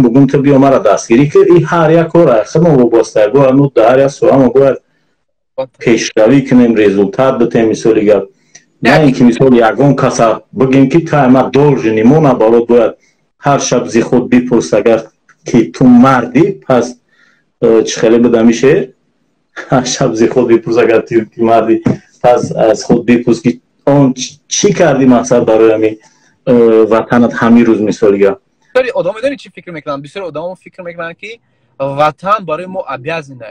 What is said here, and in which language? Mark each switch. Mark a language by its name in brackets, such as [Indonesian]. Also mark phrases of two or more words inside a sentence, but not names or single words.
[Tajik] бугум ту биё мара дастгирӣ кир и ҳар як кора худмо вобастаи бо ану дар як соа мо бояд пешравӣ кунем результат битем мисоли гап на ин ки мисол ягон каса бигем ки та ма должни мо набалод бояд ҳар шаб зи худ бипурс агар ки ту мардӣ пас чӣ хеле будами шер ҳар шаб зи худ бипурс агар ту мардӣ пас аз худ бипурс ки он чӣ кардӣ мақсад барои ҳамин ватанат ҳамин рӯз мисоли гап [Persian] بسیاری آدم میدونی چی فکر میکنن؟ بسیاری آدم فکر میکنن که وطن برای ما обязанه.